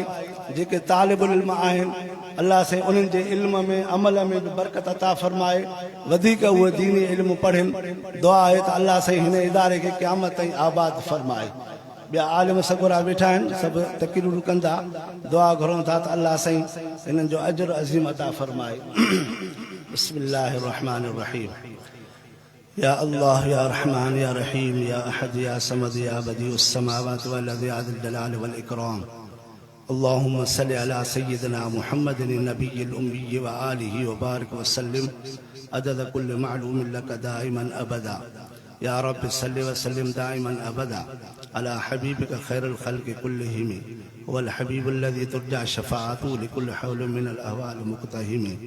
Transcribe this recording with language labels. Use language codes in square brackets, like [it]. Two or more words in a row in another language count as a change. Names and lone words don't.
[sd] जेके तालिबुल इल्म आहिनि, अलाह साईं उन्हनि जे इल्म में, अमल में बि बरकत अता फरमाए, वधीक उहे दीनी इल्म पढ़नि। दुआ आहे त अलाह साईं हिन इदारे खे क़यामत ताईं आबाद फरमाए। ॿिया आलिम सगुरा वेठा आहिनि, सभु तक़रीरूं कंदा, दुआ घुरूं था त अलाह साईं हिननि जो अजुर अज़ीम अता फरमाए। [ar] بسم الله الرحمن الرحيم. يا الله يا رحمن يا رحيم يا أحد يا صمد يا بديع السماوات والأرض يا ذا الجلال والإكرام. اللهم صل على سيدنا محمد النبي الأمي وآله وبارك وسلم عدد كل معلوم لك دائما أبدا. يا رب صل وسلم دائما أبدا على حبيبك خير الخلق كلهم والحبيب الذي ترجى شفاعته لكل هول من الأهوال مقتحم.